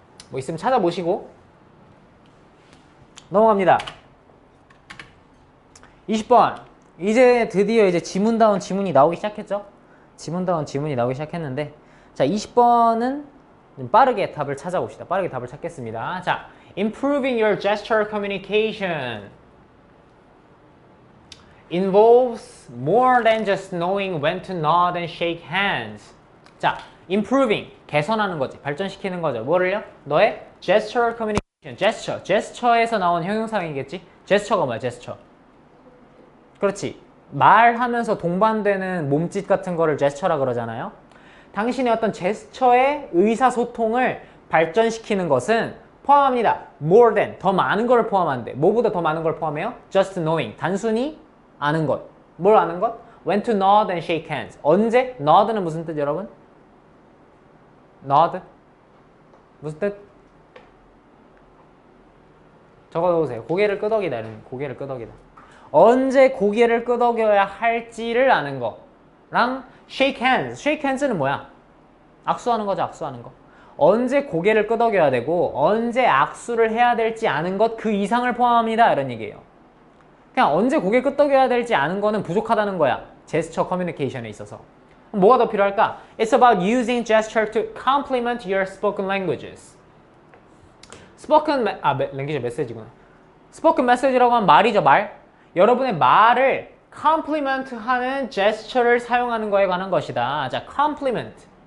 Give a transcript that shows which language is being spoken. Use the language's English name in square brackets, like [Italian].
[Korean] 뭐 있으면 찾아보시고 넘어갑니다. 20번. 이제 드디어 이제 지문다운 지문이 나오기 시작했죠? 지문다운 지문이 나오기 시작했는데 자 20번은 좀 빠르게 답을 찾아봅시다. 빠르게 답을 찾겠습니다. [English] 자, improving your gesture communication involves more than just knowing when to nod and shake hands. [Korean] 자, improving 개선하는 거지. 발전시키는 거죠. 뭐를요? 너의 gesture communication. gesture에서 나온 형용사이겠지? gesture가 뭐야? gesture. 그렇지. 말하면서 동반되는 몸짓 같은 거를 제스처라 그러잖아요. 당신의 어떤 제스처의 의사소통을 발전시키는 것은 포함합니다. more than, 더 많은 걸 포함한대. 뭐보다 더 많은 걸 포함해요? just knowing, 단순히 아는 것. 뭘 아는 것? [English] when to nod and shake hands. [Korean] 언제? nod는 무슨 뜻 여러분? nod? 무슨 뜻? 적어놓으세요. 고개를 끄덕이다. 이런 고개를 끄덕이다. 언제 고개를 끄덕여야 할지를 아는 거랑 shake hands. shake hands는 뭐야? 악수하는 거죠. 악수하는 거. 언제 고개를 끄덕여야 되고 언제 악수를 해야 될지 아는 것 그 이상을 포함합니다. 이런 얘기예요. 그냥 언제 고개 끄덕여야 될지 아는 거는 부족하다는 거야. 제스처 커뮤니케이션에 있어서. 뭐가 더 필요할까? [English] It's about using gesture to complement your spoken languages. [Korean] language 메시지구나. spoken message라고 하면 말이죠. 말. 여러분의 말을 complement 하는 gesture를 사용하는 거에 관한 것이다. 자, complement.